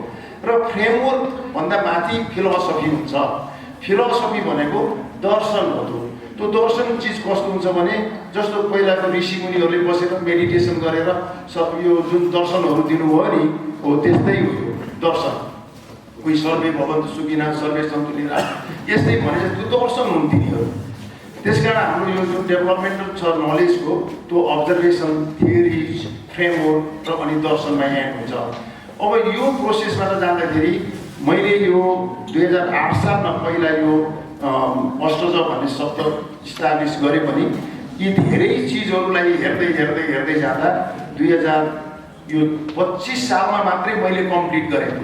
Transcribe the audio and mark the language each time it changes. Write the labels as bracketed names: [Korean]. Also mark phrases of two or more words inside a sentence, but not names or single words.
[Nepali] र फ्रेमवर्कभन्दा माथि फिलोसफी हुन्छ। फिलोसफी भनेको दर्शन हो। त्यो दर्शन चिज कस्तो हुन्छ भने जस्तो पहिलाको ऋषिमुनिहरूले बसेर मेडिटेसन गरेर यो जुन दर्शनहरू दिनुभयो नि हो त्यस्तै हो यो दर्शन। कोही [Sanskrit] सर्वे भवन्तु सुखिनः सर्वे सन्तु निरामयाः [Nepali] यस्तै भने त्यो दर्शन हुन् तिनीहरू। त्यसकारण हाम्रो यो जुन डेभलपमेन्टल छ नलेजको त्यो [English] observation, theories, framework [Nepali] र अनि दर्शनमा यहाँ हुन्छ। अब यो प्रोसेसबाट जाँदाखेरि मैले यो 2008 सालमा पहिला यो अष्टज भन्ने शब्द इस्टाब्लिस गरे पनि यी धेरै चिजहरूलाई हेर्दै जाँदा 2025 सालमा मात्रै मैले कम्प्लिट गरेको।